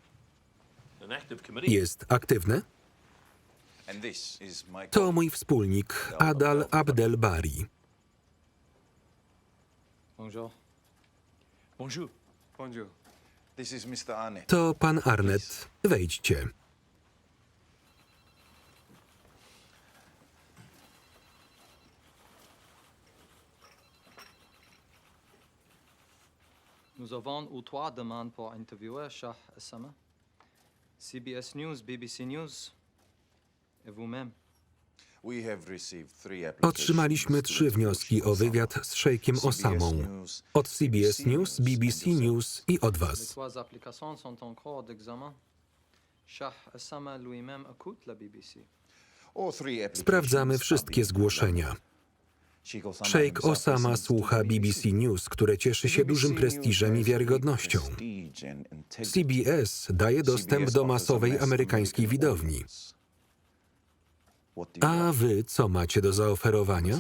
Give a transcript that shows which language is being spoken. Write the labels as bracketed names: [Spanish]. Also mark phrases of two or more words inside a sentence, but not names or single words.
[Polish] Jest aktywne? To mój wspólnik Adal Abdel Bari. To pan Arnett. Wejdźcie. [French] Nous avons eu 3 demandes pour interviewer Shah Osama. CBS News, BBC News et vous-même. [Polish] Otrzymaliśmy 3 wnioski o wywiad z szejkiem Osamą. Od CBS News, BBC News i od was. [French] Les 3 applications sont en cours d'examen. Shah Osama lui-même écoute la BBC. [Polish] Sprawdzamy wszystkie zgłoszenia. Szejk Osama słucha BBC News, które cieszy się dużym prestiżem i wiarygodnością. CBS daje dostęp do masowej amerykańskiej widowni. A wy co macie do zaoferowania?